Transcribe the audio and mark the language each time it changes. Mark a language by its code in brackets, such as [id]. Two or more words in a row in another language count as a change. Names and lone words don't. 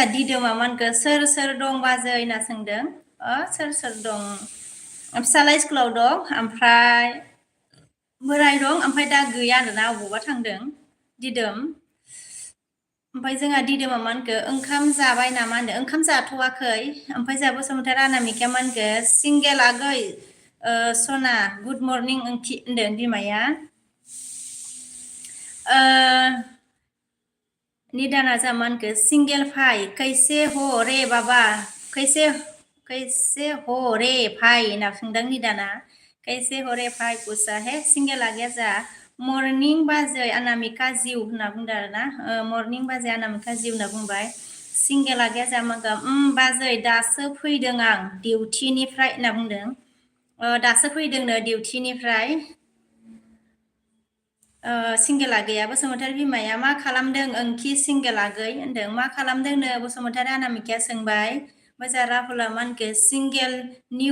[brx] दिदोमा मानखो सोर दं बाजै होनना सोंदों सोर दं फिसाला स्कुलाव दं ओमफ्राय बोराय दं ओमफ्राय दा गैया आरोना अबावबा थांदों दिदोम ओमफ्राय जोंहा दिदोमा मानखो ओंखाम जाबाय नामा होनदों ओंखाम जाथ'वाखै ओमफ्राय जोंहा बसुमतारी अनामिकाया मानखो सिंगेल आगै सना [en] good morning [brx] ओंथि होनदों बिमाया निदाना जामानखो सिंगेल [hi] भाई कैसे हो रे बाबा कैसे हो रे भाई [brx] होनना सोंदों निदाना [hi] कैसे हो रे भाई पूछा है [brx] सिंगेल आगैया जा मर्निं बाजै अनामिका जिउ होनना बुंदों आरोना मर्निं बाजै अनामिका जिउ होनना बुंबाय सिंगेल आगैया जा मागा बाजै दासो फैदों आं डिउटिनिफ्राय होनना बुंदों दासो फैदोंनो डिउटिनिफ्राय सिंगेल आगैया बसुमतारी बिमाया मा खालामदों ओंखि सिंगेल आगै होनदों मा खालामदोंनो बसुमतारी अनामिकाया सोंबाय मोजा राहुला मानखो सिंगेल निउ